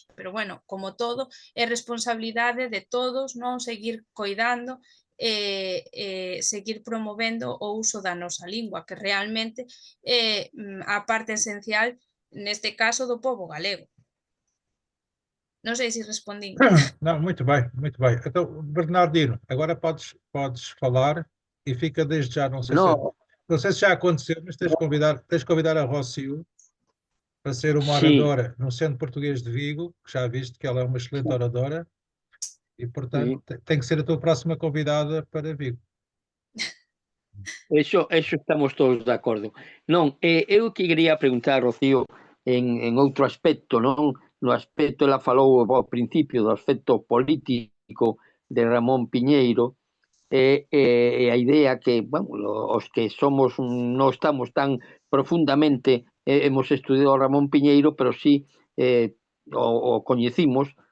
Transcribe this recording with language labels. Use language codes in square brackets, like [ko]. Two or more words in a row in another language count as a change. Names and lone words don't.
[es] Pero, bueno, [gl] como todo, é responsabilidade de todos non seguir coidando seguir promovendo o uso da nosa lingua, que realmente é a parte esencial neste caso do pobo galego. Non sei se respondín. [pt] Não, muito bem, muito bem. Então, Bernardino, agora podes falar e fica desde já, não sei se já aconteceu, mas tens de convidar a Rocio para ser uma oradora no Centro Português de Vigo, que já viste que ela é uma excelente oradora, e, portanto, tem que ser a tua próxima convidada para Vigo. [gl] Eso estamos todos de acordo. Non, eu que quería preguntar, Rocío, en outro aspecto, non? No aspecto, ela falou ao principio do aspecto político de Ramón Piñeiro, a idea que, bueno, os que somos, non estamos tan profundamente, [es] hemos estudiado [gl] a Ramón Piñeiro, pero sí o coñecimos,